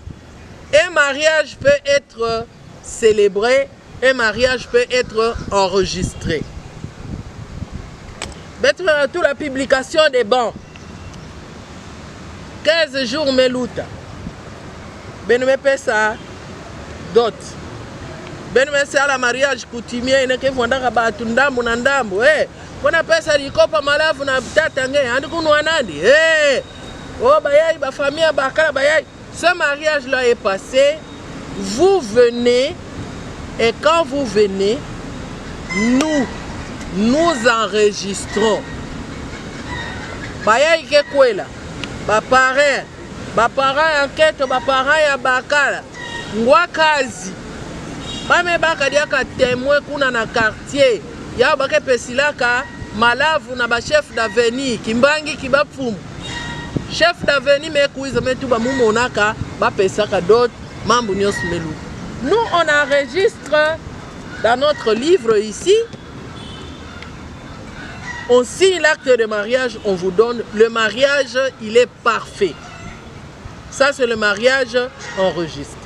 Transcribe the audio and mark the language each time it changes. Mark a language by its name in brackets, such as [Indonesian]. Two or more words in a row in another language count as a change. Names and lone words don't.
[French] Un mariage peut être célébré, un mariage peut être enregistré. Maintenant, toute la publication des bancs. [Kituba (Democratic Republic of Congo)] 15 jours meluta. Ben me pesa dot. Ben me sala [French] mariage coutumier [Kituba (Democratic Republic of Congo)] ine ke vondaka batu ndambu na ndambu. Kona pesa likopa malavu na tata nge andi kunwa nandi. Oh bayai ba famille bakala bayai. [French] Ce mariage là est passé. Vous venez et quand vous venez, nous enregistrons. [Kituba (Democratic Republic of Congo)] Bayai ke kwela. Baparents enquête, baparents ya bakala. Ngwakazi. Bame baka diaka témoin kuna na quartier. Ya bake pesilaka malavu na ba [French] chef d'avenir [Kituba (Democratic Republic of Congo)] kimbangi kibapfumu. [French] Chef d'avenir [Kituba (Democratic Republic of Congo)] me kuiza metu ba mumonaka ba pesaka d'autres mambo nyos melu. [French] Nous on enregistre dans notre livre ici. On signe l'acte de mariage, on vous donne. Le mariage, il est parfait. Ça, c'est le mariage enregistré.